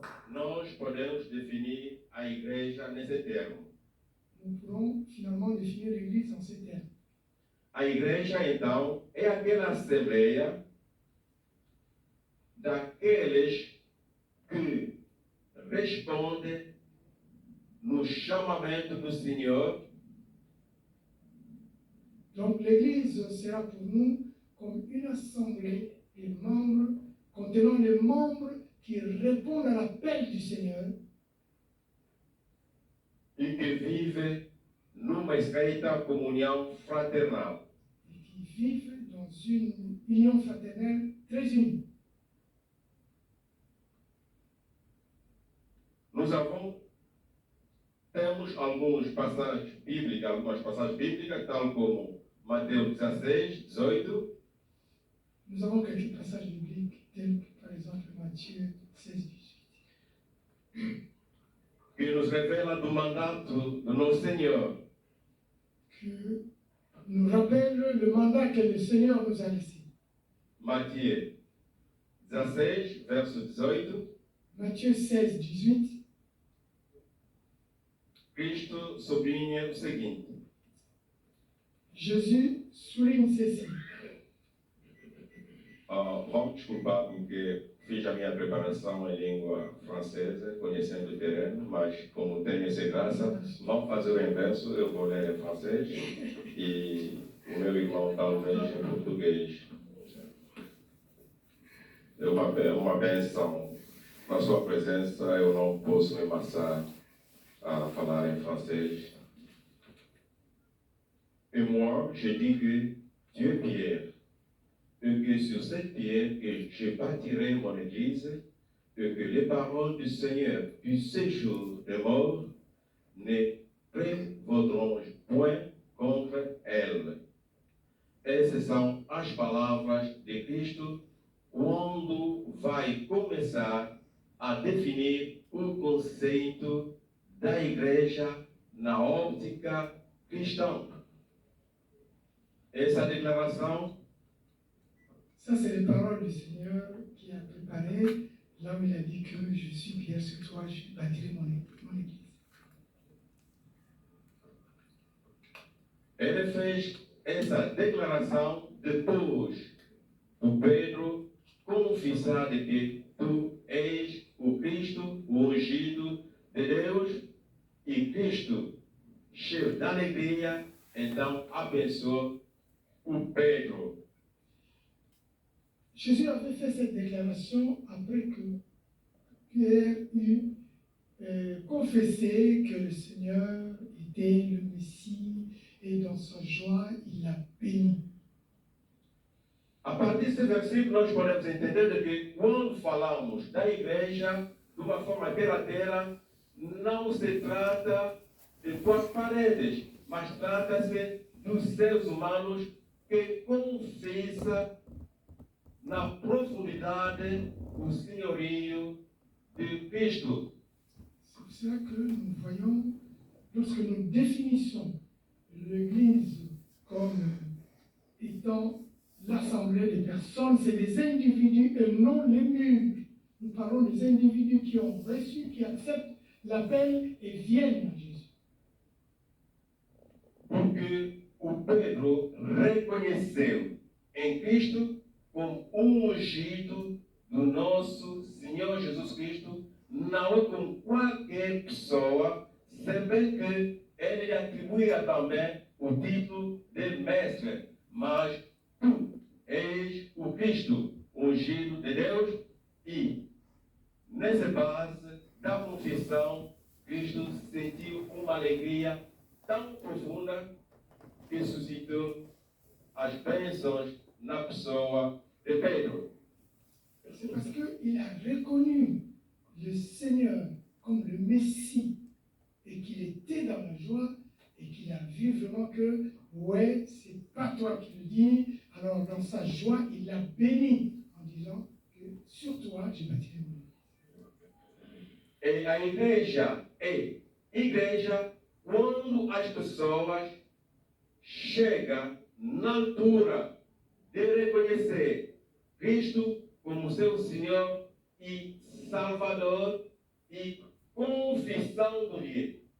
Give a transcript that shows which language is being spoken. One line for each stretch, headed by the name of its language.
Portuguese: Nós podemos definir a igreja nesse termo.
French: Nous pourrons finalement définir l'Église en ces termes.
Portuguese: A igreja, então, é aquela assembleia daqueles que respondem no chamamento do Senhor.
French: Donc l'Église sera pour nous comme une assemblée des membres, contenant les membres qui répondent à l'appel du Seigneur
Portuguese: E que vive numa estreita comunhão fraternal.
French: et qui vivent dans une union fraternelle très unie.
Portuguese: Temos algumas passagens bíblicas, tal como Mateus 16, 18,
French: Nous avons quelques passages bibliques, tels que par exemple Matthieu 16, 18,
Portuguese: que nos revela do mandato do nosso Senhor.
French: que nous rappellent le mandat que le Seigneur nous a laissé.
Portuguese: Mateus 16, verso 18,
French: Matthieu 16, 18,
Portuguese: Cristo sublinha o seguinte:
French: Jésus souligne ceci.
Portuguese: vamos desculpar porque fiz a minha preparação em língua francesa, conhecendo o terreno, mas como tenho essa graça, vamos fazer o inverso. Eu vou ler em francês e o meu irmão talvez em português. É uma bênção na sua presença. Eu não posso me amassar a falar em francês.
French: Et moi, je dis que Dieu est Pierre, et que sur cette pierre que je bâtirai mon église, et que les paroles du Seigneur du séjour des morts ne prévaudront point contre elle.
Portuguese: Essas são as palavras de Cristo quando vai começar a definir o conceito da igreja na óptica cristã. Essa declaração,
French: Ça, c'est les paroles du Seigneur qui a préparé, là où il a dit que je suis Pierre sur toi, je bâtirai mon église.
Portuguese: ele fez essa declaração depois do Pedro confessar de que tu és o Cristo, o ungido de Deus, e Cristo, cheio de alegria, então abençoou o Pedro.
French: Jésus avait fait cette déclaration après que Pierre eut confessé que le Seigneur était le Messie et dans sa joie, il l'a béni.
Portuguese: A partir desse versículo, nós podemos entender de que quando falamos da igreja, de uma forma terra, não se trata de quatro paredes, mas trata-se dos seres humanos que confessam na profundidade o senhorio de Cristo.
French: C'est pour cela que nous voyons, lorsque nous définissons l'Église comme étant l'assemblée des personnes, c'est des individus et non les murs. Nous parlons des individus qui ont reçu, qui acceptent l'appel et viennent à Jésus.
Portuguese: Porque o Pedro reconheceu em Cristo como ungido do nosso Senhor Jesus Cristo, não é com qualquer pessoa, se bem que ele lhe atribuía também o título de mestre, mas tu és o Cristo, ungido de Deus, e nessa base da confissão, Cristo sentiu uma alegria tão profunda que suscitou as bênçãos na pessoa de Pedro.
French: C'est parce qu'il a reconnu le Seigneur comme le Messie et qu'il était dans la joie et qu'il a vu vraiment que, ouais, c'est pas toi qui le dis. Alors, dans sa joie, il l'a béni en disant que sur toi, j'ai bâti mon église.
Portuguese: E a igreja é igreja quando as pessoas chegam na altura de reconhecer Cristo como seu Senhor e Salvador e confissão do dia.